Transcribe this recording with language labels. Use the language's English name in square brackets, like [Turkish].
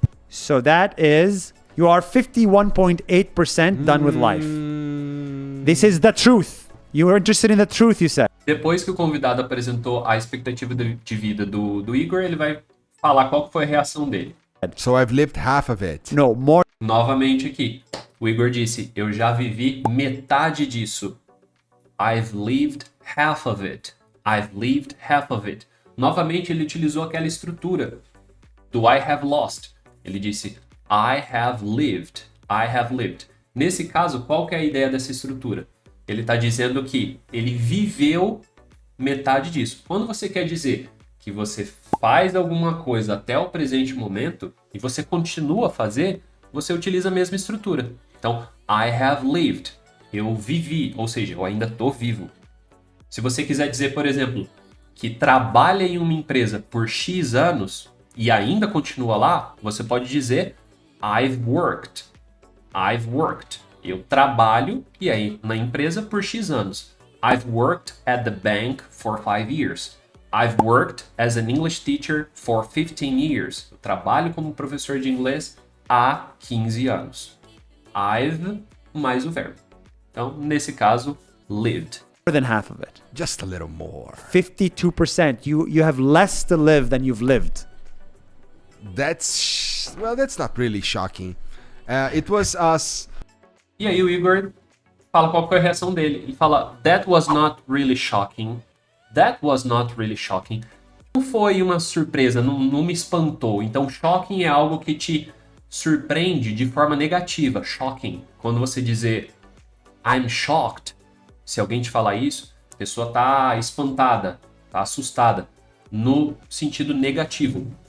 [English] So that is, you are 51.8% done with life. This is the truth. You were interested in the truth, you said. [Portuguese] Depois que o convidado apresentou a expectativa de vida do Igor, ele vai falar qual que foi a reação dele. [English] So I've lived half of it. No, more. [Portuguese] Novamente aqui, o Igor disse, eu já vivi metade disso. [English] I've lived half of it. I've lived half of it. [Portuguese] Novamente ele utilizou aquela estrutura do [English] I have lost. [Portuguese] Ele disse, [English] I have lived. I have lived. [Portuguese] Nesse caso, qual que é a ideia dessa estrutura? Ele está dizendo que ele viveu metade disso. Quando você quer dizer que você faz alguma coisa até o presente momento e você continua a fazer, você utiliza a mesma estrutura. Então, [English] I have lived. [Portuguese] Eu vivi, ou seja, eu ainda estou vivo. Se você quiser dizer, por exemplo, que trabalha em uma empresa por X anos e ainda continua lá, você pode dizer [English] I've worked. I've worked. [Portuguese] Eu trabalho e aí na empresa por X anos. [English] I've worked at the bank for 5 years. I've worked as an English teacher for 15 years. [Portuguese] Eu trabalho como professor de inglês há 15 anos. I've mais o verbo. Então, nesse caso, lived. [English] More than half of it. Just a little more. 52%. You have less to live than you've lived. That's not really shocking. It was us. [Portuguese] E aí o Igor fala qual foi a reação dele. Ele fala, [English] that was not really shocking. That was not really shocking. [Portuguese] Não foi uma surpresa, não me espantou. Então, shocking é algo que te surpreende de forma negativa. Shocking. Quando você dizer [English] I'm shocked, [Portuguese] se alguém te falar isso, a pessoa tá espantada, tá assustada, no sentido negativo.